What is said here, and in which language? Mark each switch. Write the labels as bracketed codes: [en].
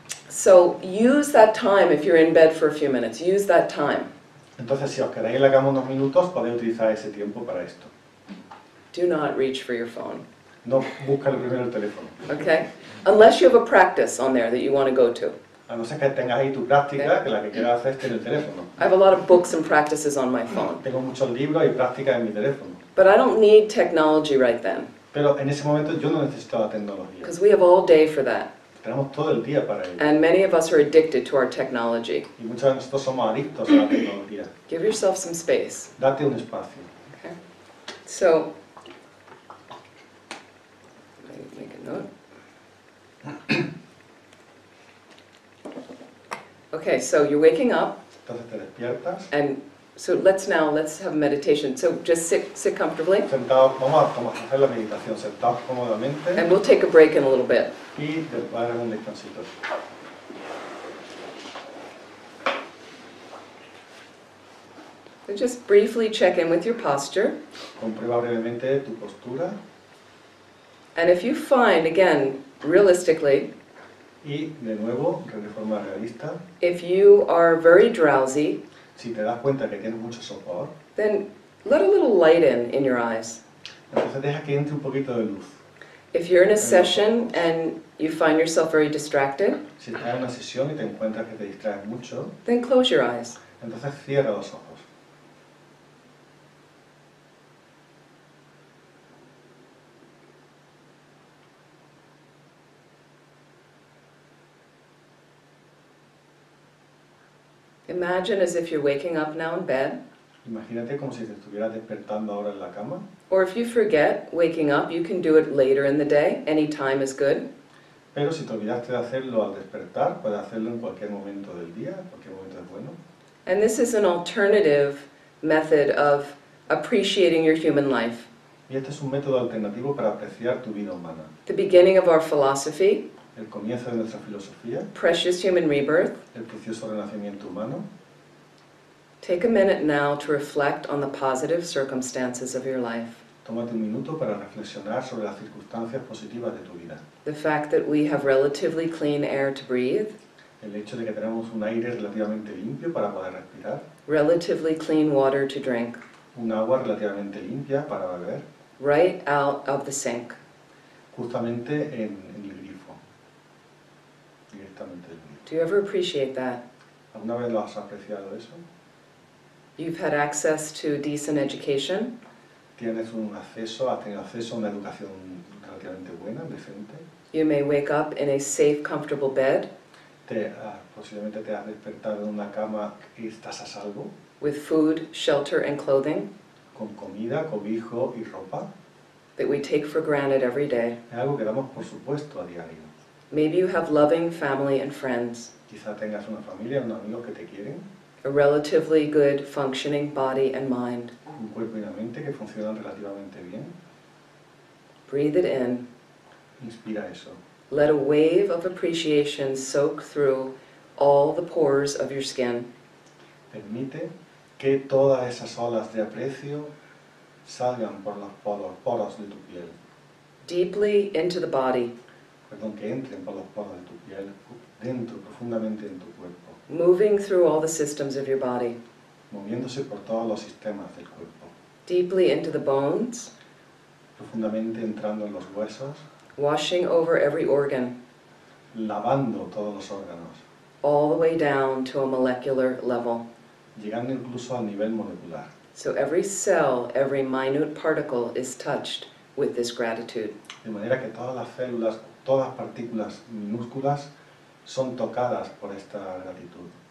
[en] So use that time if you're in bed for a few minutes. Use that time. [es] Entonces, si os quedáis en la cama unos minutos, podéis utilizar ese tiempo para esto. [en] Do not reach for your phone. [es] No busca primero el teléfono. [en] Okay? Unless you have a practice on there that you want to go to. [es] A no ser que tengas ahí tu práctica, que la que quieras hacer esté en el teléfono. [en] I have a lot of books and practices on my phone. [es] Tengo muchos libros y prácticas en mi teléfono. [en] But I don't need technology right then. [es] Pero en ese momento yo no necesito la tecnología. [en] Because we have all day for that. [es] Tenemos todo el día para ello. [en] And many of us are addicted to our technology. [es] Y muchos de nosotros somos adictos a la tecnología. [en] Give yourself some space. [es] Date un espacio. [en] Okay? So, let me make a note. Okay, so you're waking up, [es] Entonces te despiertas. [en] and so let's have meditation. So just sit comfortably, [es] Sentados, vamos a hacer la meditación sentados cómodamente [en] and we'll take a break in a little bit. [es] y va a dar un descansito. [en] So just briefly check in with your posture, [es] Comprueba brevemente tu postura [en] and if you find, again, realistically, [es] y de nuevo, de forma realista, [en] if you are very drowsy, [es] si te das cuenta que tienes mucho sopor, [en] then let a little light in your eyes. [es] entonces deja que entre un poquito de luz. [en] If you're in a session and you find yourself very distracted, [es] Si estás en una sesión y te encuentras que te distraes mucho, [en] then close your eyes. [es] entonces cierra los ojos. [en] Imagine as if you're waking up now in bed, [es] Imagínate como si te estuvieras despertando ahora en la cama, [en] or if you forget waking up, you can do it later in the day. Any time is good. [es] pero si te olvidaste de hacerlo al despertar, puedes hacerlo en cualquier momento del día, cualquier momento es bueno. [en] And this is an alternative method of appreciating your human life. [es] Y este es un método alternativo para apreciar tu vida humana. [en] The beginning of our philosophy, [es] El comienzo de nuestra filosofía, [en] precious human rebirth. [es] el precioso renacimiento humano. [en] Take a minute now to reflect on the positive circumstances of your life. [es] Tómate un minuto para reflexionar sobre las circunstancias positivas de tu vida. [en] The fact that we have relatively clean air to breathe, [es] El hecho de que tenemos un aire relativamente limpio para poder respirar, [en] relatively clean water to drink, [es] un agua relativamente limpia para beber, [en] right out of the sink. [es] justamente en el grifo, directamente del grifo. [en] Do you ever appreciate that? [es] ¿Alguna vez lo has apreciado eso? [en] You've had access to decent education. [es] Has tenido acceso a una educación relativamente buena, decente. [en] You may wake up in a safe, comfortable bed [es] Posiblemente te has despertado en una cama y estás a salvo, [en] with food, shelter, and clothing [es] con comida, cobijo y ropa. [en] that we take for granted every day. [es] Es algo que damos por supuesto a diario. [en] Maybe you have loving family and friends, [es] Quizá tengas una familia, unos amigos que te quieren, [en] a relatively good functioning body and mind. [es] un cuerpo y una mente que funcionan relativamente bien. [en] Breathe it in. [es] Inspira eso. [en] Let a wave of appreciation soak through all the pores of your skin. [es] Permite que todas esas olas de aprecio salgan por los poros de tu piel. [en] Deeply into the body, [es] Perdón, que entren por los poros de tu piel, dentro, profundamente en tu cuerpo, [en] moving through all the systems of your body. [es] moviéndose por todos los sistemas del cuerpo, [en] Deeply into the bones, [es] profundamente entrando en los huesos, [en] washing over every organ, [es] lavando todos los órganos, [en] all the way down to a molecular level. [es] llegando incluso al nivel molecular. [en] So every cell, every minute particle is touched with this gratitude. [es] De manera que todas las células, todas las partículas minúsculas son tocadas por esta gratitud.